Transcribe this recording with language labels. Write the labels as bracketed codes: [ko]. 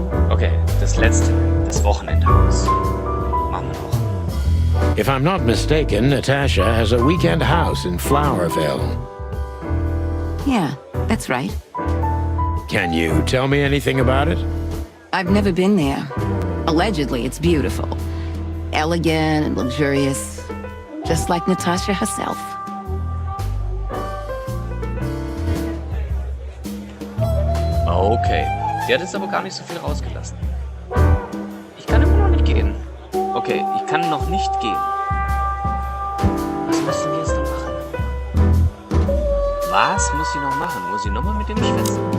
[de] Okay, das letzte, das Wochenendhaus. Machen wir noch. [en] If I'm not mistaken, Natasha has a weekend house in Flowerville. Yeah, that's right. Can you tell me anything about it? I've never been there. Allegedly, it's beautiful. Elegant and luxurious. Just like Natasha herself. [de] Okay, die hat jetzt aber gar nicht so viel rausgelassen. Ich kann immer noch nicht gehen. Okay, ich kann noch nicht gehen. Was müssen wir jetzt noch machen? Was muss sie noch machen? Muss sie nochmal mit dem schwätzen?